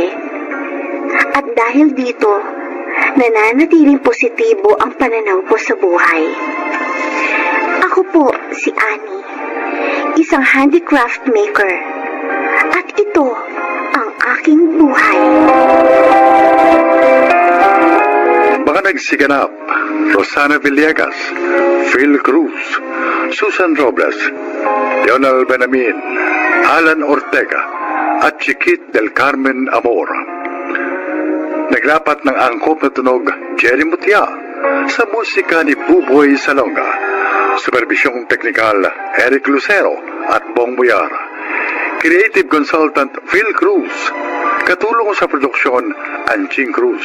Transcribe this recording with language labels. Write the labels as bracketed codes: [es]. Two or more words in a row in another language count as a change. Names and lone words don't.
[tl] At dahil dito, nananatiling positibo ang pananaw ko sa buhay. Ako po si Annie, isang [en] handicraft maker. [tl] At ito ang aking buhay. Mga nagsiganap, Rosana Villegas, Phil Cruz, Susan Robles, Leonel Benamin, Alan Ortega, at Chiquit del Carmen Amor. Nagrapat ng angkop na tunog Jerry Mutia sa musika ni Buboy Salonga. Supervisyong teknikal Eric Lucero at Bong Muyar. [en] Creative Consultant [tl] Phil Cruz. Katulong sa produksyon Anching Cruz.